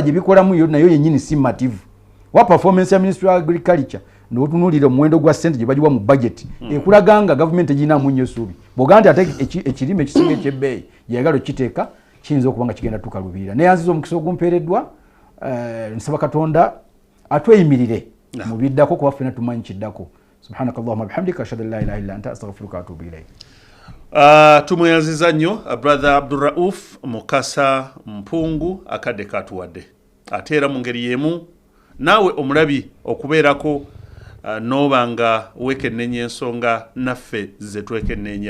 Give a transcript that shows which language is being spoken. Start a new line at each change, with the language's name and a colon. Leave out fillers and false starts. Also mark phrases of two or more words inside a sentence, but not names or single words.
Ganda: gye bikolamu yo nayo yennyini si mativu wa performance ya
English: ministry of agriculture
Ganda: n'otunuulira omuwendo gwa ssente gye bagiwa mu budget ekulaga nga gavumenti egirinaamu nnyo essuubi bw'ogaa nti ate ekirime ekisinga ekyebbeeyi gyeyagala okiteeka kiyinza okuba nga kigenda tukaluubirira naye anziza omukisa ogumpeereddwa nsaba Katonda atweyimirire mu biddako kuba ffena tumanyi kiddako
Arabic: سبحانك اللهم وبحمدك أشهد أن لا إله إلا أنت أستغفرك وأتوب إليك.
Ganda: Tumweyanziza nnyo brother Abdurrauf Mukasa Mpungu akadde katuwadde ate era mu ngeri yemu naawe omulabi okubeerako noobanga weekennenya ensonga naffe ze twekenneenya.